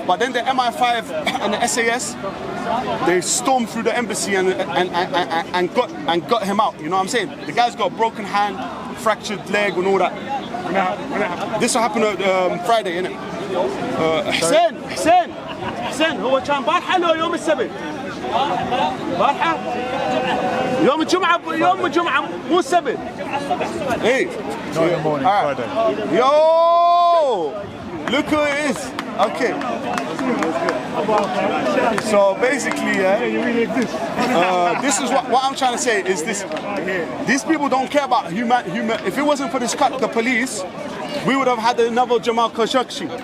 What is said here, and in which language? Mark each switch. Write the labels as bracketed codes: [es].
[en] But then the MI5 and the SAS, they stormed through the embassy and got him out. You know what I'm saying? The guy's got a broken hand, fractured leg, and all that. This will happen on Friday, innit? [ar] حسين هو كان بارحة لو يوم السبت؟ بارحة؟ يوم الجمعة مو السبت. [en] Hey. No, in the morning, Friday. Yo! Look who it is. Okay. So basically, this is what I'm trying to say is this. These people don't care about human. If it wasn't for this cut, the police, we would have had another Jamal Khashoggi.